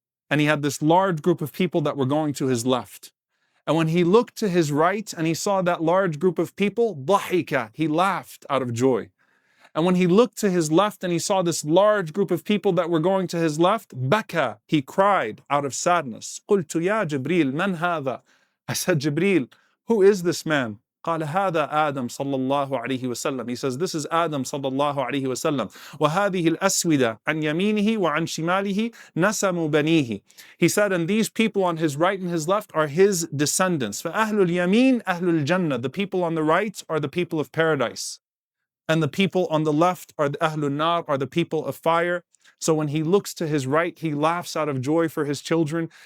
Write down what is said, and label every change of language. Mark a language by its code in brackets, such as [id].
[en] And he had this large group of people that were going to his left. And when he looked to his right and he saw that large group of people, [ar] ضحك, [en] he laughed out of joy. And when he looked to his left and he saw this large group of people that were going to his left, [ar] baka, [en] he cried out of sadness. [ar] قلت يا جبريل من هذا? [en] I said, Jibreel, who is this man? [ar] قال هذا آدم صلى الله عليه وسلم. [en] He says, this is Adam صلى الله عليه وسلم. [ar] وهذه الأسودة عن يمينه وعن شماله نسم بنيه. [en] He said, and these people on his right and his left are his descendants. [ar] فأهل اليمين أهل الجنة. [en] The people on the right are the people of paradise. And the people on the left are the [ar] Ahlul Nar, [en] are the people of fire. So when he looks to his right, he laughs out of joy for his children.